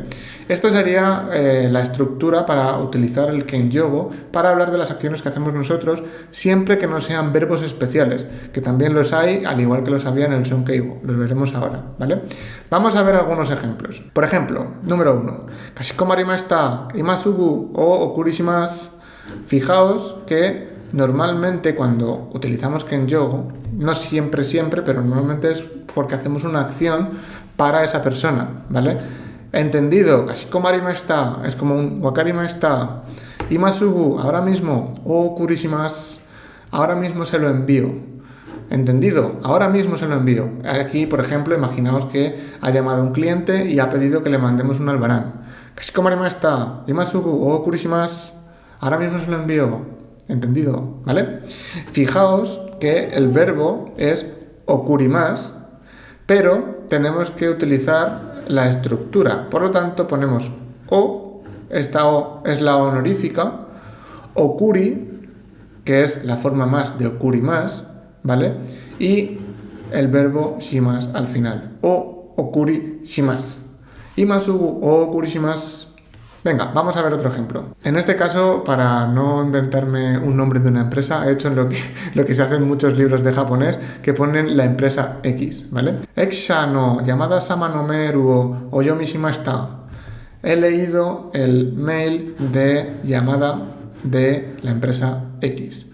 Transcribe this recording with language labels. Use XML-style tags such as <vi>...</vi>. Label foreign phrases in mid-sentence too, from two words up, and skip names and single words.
<es>Esto sería la estructura para utilizar el Kenyogo para hablar de las acciones que hacemos nosotros siempre que no sean verbos especiales, que también los hay, al igual que los había en el Sonkeigo. Los veremos ahora, ¿vale? Vamos a ver algunos ejemplos. Por ejemplo, número 1.</es> <ja>かしこまりました、今すぐお送りします.</ja> <es>Fijaos que normalmente cuando utilizamos Kenyogo, no siempre, pero normalmente es porque hacemos una acción para esa persona, ¿vale? Entendido, kashikomarimashita es como un wakarimashita. Imasugu, ahora mismo,</es> <ja>お送りします,</ja> <es>ahora mismo se lo envío. Entendido, ahora mismo se lo envío. Aquí, por ejemplo, imaginaos que ha llamado un cliente y ha pedido que le mandemos un albarán.</es> <ja>かしこまりました、今すぐお送りします.</ja> <es>Ahora mismo se lo envío. ¿Entendido? ¿Vale? Fijaos que el verbo es okurimasu, pero tenemos que utilizar la estructura. Por lo tanto, ponemos o, esta o es la honorífica, okuri, que es la forma más de okurimasu, ¿vale? Y el verbo shimasu al final,</es> <ja>お送りします. 今すぐお送りします.</ja> <es>Venga, vamos a ver otro ejemplo. En este caso, para no inventarme un nombre de una empresa, he hecho lo que se hace en muchos libros de japonés, que ponen la empresa X, ¿vale?</es> <ja>X社の山田様のメールをお読みしました.</ja> <es>He leído el mail de Yamada de la empresa X.</es>